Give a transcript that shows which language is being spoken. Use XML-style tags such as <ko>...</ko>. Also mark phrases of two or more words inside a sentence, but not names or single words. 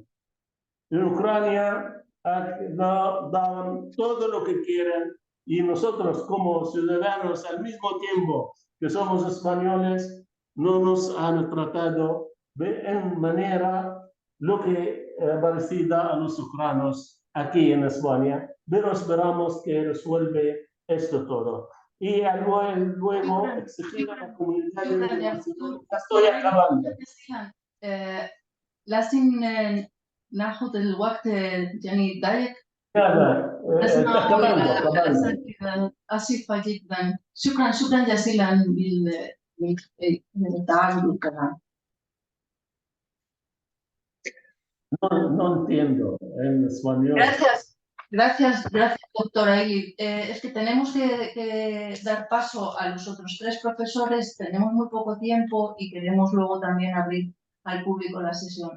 <es>En Ucrania daban todo lo que quieran y nosotros como ciudadanos al mismo tiempo que somos españoles no nos han tratado en manera lo que parecida a los ucranianos aquí en España, pero esperamos que resuelve esto todo. Y luego exigir a la comunidad internacional. Estoy acabando.</es> <ar>لازم ناخذ الوقت يعني ضيق. لا آسفة جدا. شكرا جزيلا للتعاون والكلام.</ar> <es>No entiendo en español. Gracias, doctora Ili. Es que tenemos que dar paso a los otros tres profesores, tenemos muy poco tiempo y queremos luego también abrir al público la sesión.</es>